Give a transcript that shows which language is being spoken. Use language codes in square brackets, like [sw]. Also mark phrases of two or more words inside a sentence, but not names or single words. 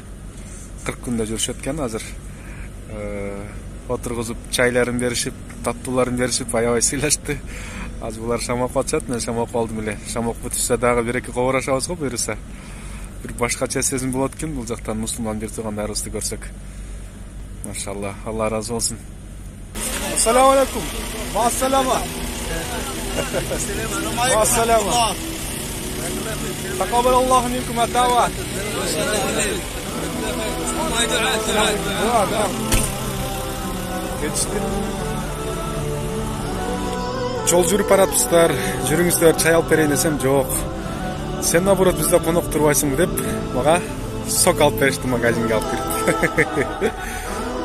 [ky] 40 күндө жүрүшөт экен азыр. Отургузуп, чайларын беришип, таттууларын беришип, аябай сыйлашты. Азыр булар шам окуп атышат, мен шам окуп алдым эле. Шам окуп бүтүшсө дагы бир-эки кобурашабыз го буюрса. Бир башкача сезим болот экен бул жактан мусулман бир туугандарыбызды көрсөк. Машалла, Алла разы болсун. [ar] السلام عليكم. مع السلامة. Ma'assalama. تقبل الله منكم الدعوات. [ky] Жол жүрүп баратсыздар, жүрүңүздөр, чай алып берейин десем, жок. Сен наоборот бизде конок турбайсың деп, мага сок алып беришти, магазинге алып кирип.